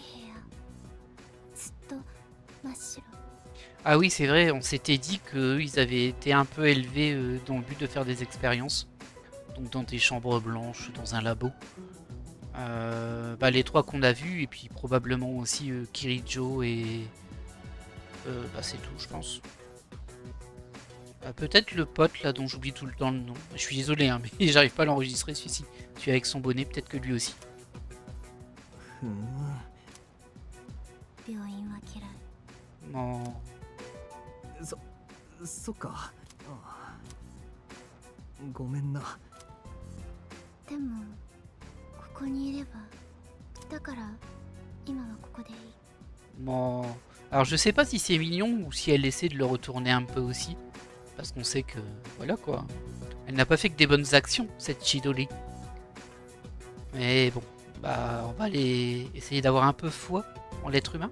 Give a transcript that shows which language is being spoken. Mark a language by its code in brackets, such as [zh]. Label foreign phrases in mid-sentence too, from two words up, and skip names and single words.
[ja] ずっと真っ白。 [fr] Ah oui, c'est vrai, on s'était dit qu'ils avaient été un peu élevés dans le but de faire des expériences. Donc dans des chambres blanches, dans un labo. Bah, les trois qu'on a vus, et puis probablement aussi Kirijo et... bah c'est tout, je pense. Peut-être le pote là dont j'oublie tout le temps le nom. Je suis désolé, hein, mais j'arrive pas à l'enregistrer celui-ci. Celui avec son bonnet, peut-être que lui aussi. Non. [ja] そっか。ごめんな。でもここにいれば、だから今はここでいい。 [fr] Bon. Alors je sais pas si c'est mignon ou si elle essaie de le retourner un peu aussi. Parce qu'on sait que... Voilà quoi. Elle n'a pas fait que des bonnes actions, cette Chidori. Mais bon. Bah on va aller essayer d'avoir un peu foi en l'être humain.